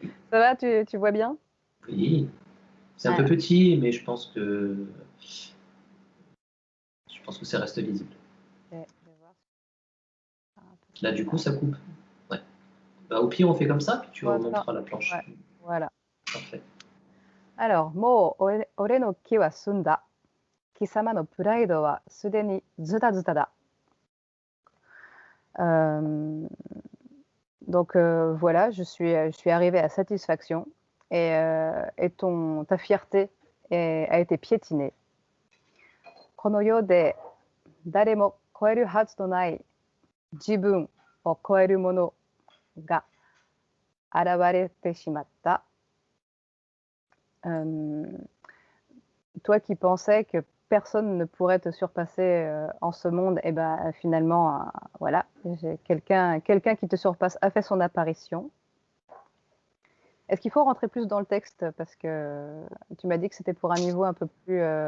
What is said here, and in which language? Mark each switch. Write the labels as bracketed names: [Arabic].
[French] Ça va, tu vois bien? oui, c'est un peu petit, mais je pense que ça reste lisible. Je vais voir. Là, du coup, ça coupe. Ouais. Bah, au pire, on fait comme ça, puis tu remonteras la planche. Ouais, voilà. Parfait. Alors, [Japanese] もう俺の気は済んだ。貴様のプライドはすでにズタズタだ。 [French] Donc voilà, je suis arrivée à satisfaction et ta fierté a été piétinée. [Japanese] この世で誰も超えるはずのない自分を超えるものが現れてしまった。 [French] Toi qui pensais que personne ne pourrait te surpasser en ce monde, et ben finalement, voilà, quelqu'un qui te surpasse a fait son apparition. Est-ce qu'il faut rentrer plus dans le texte parce que tu m'as dit que c'était pour un niveau un peu plus